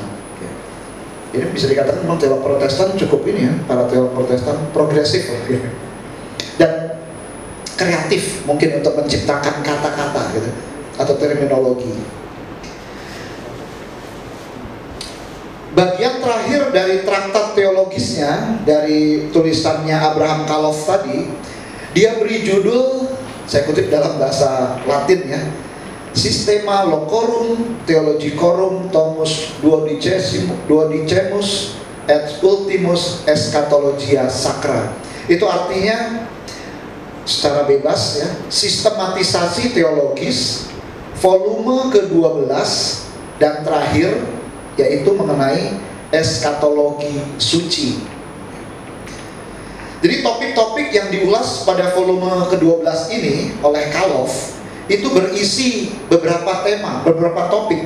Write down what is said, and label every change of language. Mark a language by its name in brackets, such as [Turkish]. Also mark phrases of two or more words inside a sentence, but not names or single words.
[Indonesian] Ini bisa dikatakan memang teolog Protestan cukup ini, ya, para teolog Protestan progresif, ya, dan kreatif mungkin untuk menciptakan kata-kata, gitu, atau terminologi. Bagian terakhir dari traktat teologisnya, dari tulisannya Abraham Kalof tadi, dia beri judul, saya kutip dalam bahasa Latin, ya, [Latin] Systema Locorum Theologicorum Tomus Duodecemus et Ultimus Eschatologia Sacra. [Indonesian] Itu artinya secara bebas, ya, sistematisasi teologis volume ke-12 dan terakhir, yaitu mengenai eskatologi suci. Jadi topik-topik yang diulas pada volume ke-12 ini oleh Kalof itu berisi beberapa tema, beberapa topik.